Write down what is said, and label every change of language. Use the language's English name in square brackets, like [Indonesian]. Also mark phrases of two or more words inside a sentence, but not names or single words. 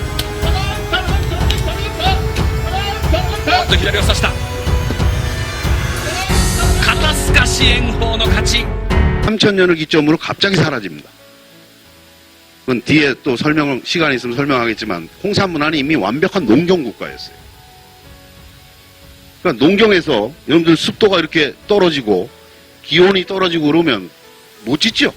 [Japanese] おっと左を差した。肩透かし炎鵬の勝ち。 [Korean] 3000년을 기점으로 갑자기 사라집니다. 그건 뒤에 또 시간이 있으면 설명하겠지만, 홍산 문화는 이미 완벽한 농경 국가였어요. 그러니까 농경에서 여러분들 습도가 이렇게 떨어지고 기온이 떨어지고 그러면 못 짓죠.